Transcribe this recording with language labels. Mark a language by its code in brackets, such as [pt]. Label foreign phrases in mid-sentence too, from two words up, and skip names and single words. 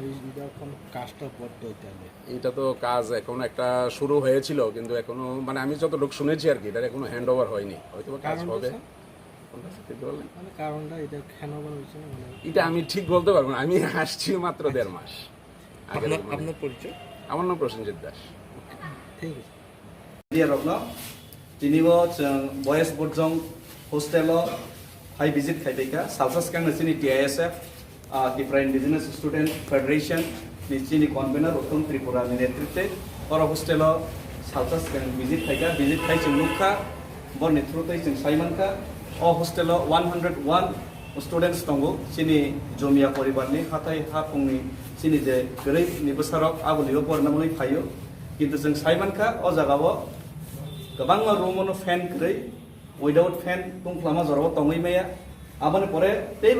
[bn] এটা তো কাজ এখন একটা শুরু হয়েছিল, কিন্তু এখনো মানে আমি যতটুকু শুনেছি আর কি, এটা এখনো হ্যান্ড ওভার হয়নি, হয়তো কাজ হবে। এটা আমি ঠিক বলতে পারবো না, আমি আসছি মাত্র 1.5 মাস আগে। আপনার পরিচয়? আমার নাম প্রসেনজিৎ দাস। ঠিক আছে। [trp] Dia Rogno, tinibo jeng boys borjong hostelo hai visit khaiteka salsas kang chini TISF Tripura Indigenous Student Federation ni chini convener Uttam Tripura ni netritwe oro hostelo salsas kang visit khai jeng nukha bor ni through jeng saimanka o hostelo 101 students tongo chini jomia poribar ni hatai hapungni chini je gerei ni bosarok abolibo pornamoni phayo kintu jeng saimanka o jagao gobang room fan krei [en] without fan [trp] tungklama jorbo tongoi maya abone pore teibo